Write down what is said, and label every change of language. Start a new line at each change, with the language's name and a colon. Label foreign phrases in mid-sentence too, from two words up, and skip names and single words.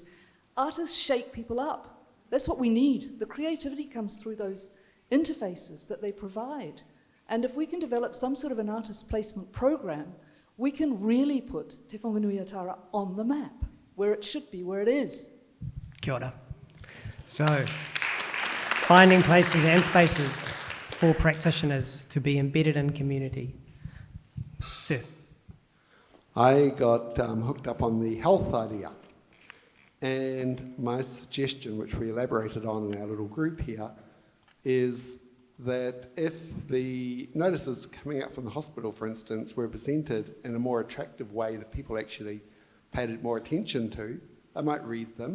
English: Artists shake people up. That's what we need. The creativity comes through those interfaces that they provide. And if we can develop some sort of an artist placement program, we can really put Te Whanganui-a-Tara on the map, where it should be, where it is.
Māori: Kia ora.
English: So, finding places and spaces for practitioners to be embedded in community. Sir. I got hooked up on the health idea. And my suggestion, which we elaborated on in our little group here, is that if the notices coming out from the hospital, for instance, were presented in a more attractive way that people actually paid more attention to, they might read them.